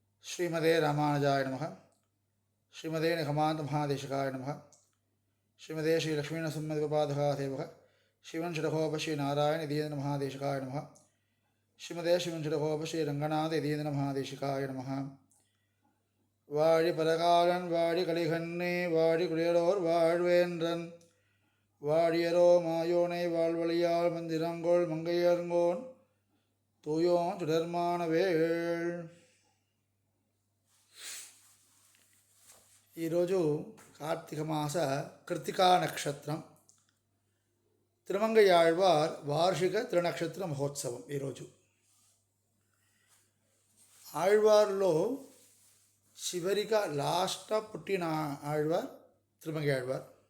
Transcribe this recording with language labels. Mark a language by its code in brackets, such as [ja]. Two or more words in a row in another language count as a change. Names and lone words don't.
[sa] श्रीमदे रामानुजाय नमः। श्रीमदे निगमान्त महादेशिकाय नमः। श्रीमदे श्री लक्ष्मीनरसिंहदेवपादकासेवः श्रीमन् षडकोप श्री नारायण यतीन्द्र महादेशिकाय नमः। श्रीमदे श्रीमन् षडकोप श्री रंगनाथ यतीन्द्र महादेशिकाय नमः. [ta] வாழி பரகாலன் வாழி கலிகண்ணே வாழி குளியலோர் வாழ்வேன்றன் வாழியரோ மாயோனை வாழ்வழியால் மந்திரங்கோள் மங்கையர்கோன் தூயோன் சுடர்மானவேள். [te] ఈరోజు కార్తీక మాస కృతికా నక్షత్రం, తిరుమంగయాళ్వార్ వార్షిక త్రినక్షత్ర మహోత్సవం. ఈరోజు ఆళ్వార్లో చివరిగా లాస్ట్ పుట్టిన ఆళ్వార్ తిరుమంగయాళ్వార్.